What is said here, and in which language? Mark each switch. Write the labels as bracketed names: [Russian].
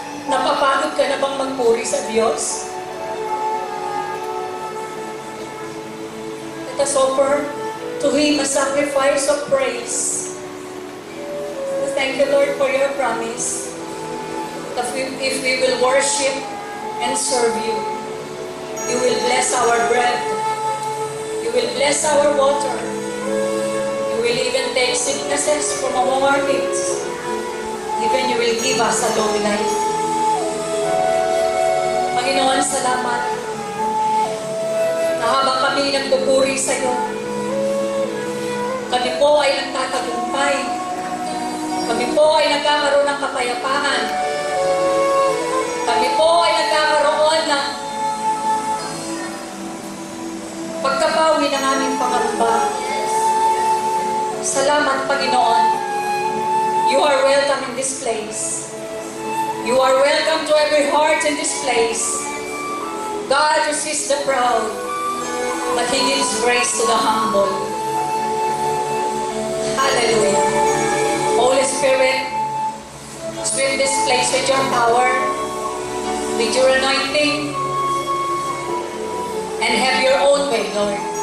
[Filipino] Napapagod ka na bang magpuri sa Diyos? [English] Let us offer to Him a sacrifice of praise. Thank you, Lord, for your promise that if we will worship and serve you, you will bless our bread, will bless our water. You will even take sicknesses from among our midst. Even you will give us a long life. [Filipino] Panginoon, salamat na habang kami nagpupuri sa iyo, kami po ay nagtatagumpay. Kami po ay nagkakaroon ng kapayapaan. Kami po ay nagkakaroon ng pagkabawi ng aming pangamba. Salamat, Panginoon. [English] You are welcome in this place. You are welcome to every heart in this place. God resists the proud, but He gives grace to the humble. Hallelujah. Holy Spirit, sweep this place with your power, with your anointing, and have your own way, Lord.